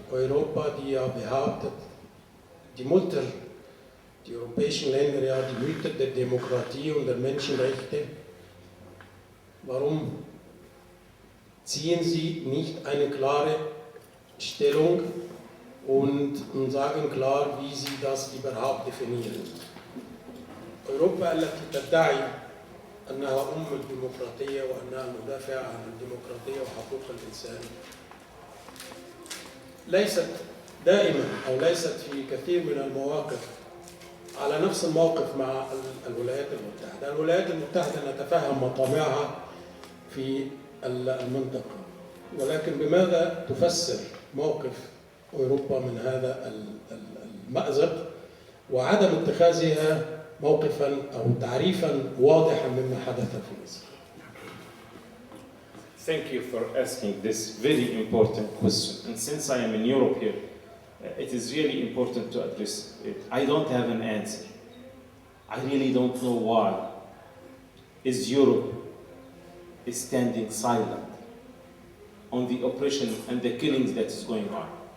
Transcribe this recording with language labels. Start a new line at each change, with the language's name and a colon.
German: Europa, die ja behauptet, die Mutter, die europäischen Länder, ja die Mütter der Demokratie und der Menschenrechte, warum ziehen sie nicht eine klare Stellung und sagen klar, wie sie das überhaupt definieren?
Arabic: Europa التي تدعي أنها الديمقراطية وأنها مدافعة عن الديمقراطية وحقوق الإنسان ليست دائما أو ليست في كثير من المواقف على نفس الموقف مع الولايات المتحدة. الولايات المتحدة نتفهم مطامعها في المنطقة، ولكن بماذا تفسر موقف أوروبا من هذا المأزق وعدم اتخاذها موقفا أو تعريفا واضحا مما حدث في مصر؟
English: Thank you for asking this very important question. And since I am in Europe here, it is really important to address it. I don't have an answer. I really don't know why is Europe standing silent on the oppression and the killings that is going on.